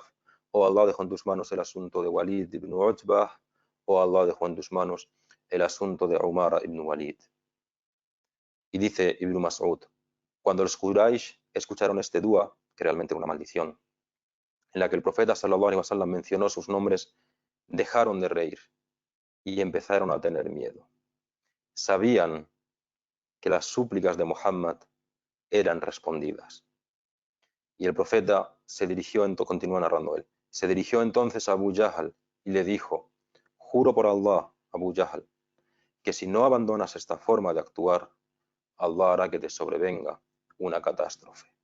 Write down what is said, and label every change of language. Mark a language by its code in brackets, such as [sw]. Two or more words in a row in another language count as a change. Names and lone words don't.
[es] Oh Allah, dejo en tus manos el asunto de Walid ibn Utbah. Oh Allah, dejo en tus manos el asunto de Umara ibn Walid. Y dice Ibn Mas'ud, cuando los Quraysh escucharon este dua, que realmente era una maldición, en la que el profeta [ar] صلى الله عليه وسلم [es] mencionó sus nombres, dejaron de reír y empezaron a tener miedo. Sabían que las súplicas de Muhammad eran respondidas. Y el profeta continúa narrando él, se dirigió entonces a Abu Jahl y le dijo, juro por Allah, Abu Jahl, que si no abandonas esta forma de actuar, Allah hará que te sobrevenga una catástrofe.